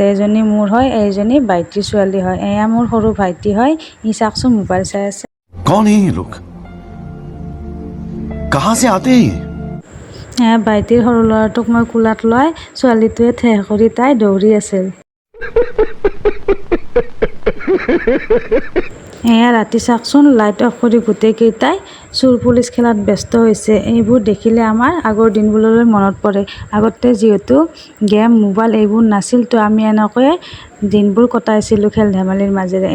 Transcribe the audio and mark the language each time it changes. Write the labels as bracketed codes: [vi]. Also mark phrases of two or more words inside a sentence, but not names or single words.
[as] এজনী মোৰ হয়, এইজনী ভাইটিৰ ছোৱালী হয়। মোৰ সৰু ভাইটি হয়। চাওকচোন মোবাইল চাই আছে। [hi] कौन है ये लोग? कहाँ से आते हैं? [as] ভাইটিৰ সৰু ল'ৰাটোক মই কোলাত লৈ ছোৱালীটোৱে ঠেহ কৰি তাই দৌৰি আছিল। ৰাতি চাওকচোন [en] light off [as] কৰি গোটেইকেইটাই চোৰ পুলিচ খেলাত ব্যস্ত হৈছে। এইবোৰ দেখিলে আমাৰ আগৰ দিনবোৰলৈ মনত পৰে। আগতে যিহেতু গেম মোবাইল এইবোৰ নাছিল, তো আমি এনেকৈয়ে দিনবোৰ কটাইছিলোঁ খেল ধেমালিৰ মাজেৰে।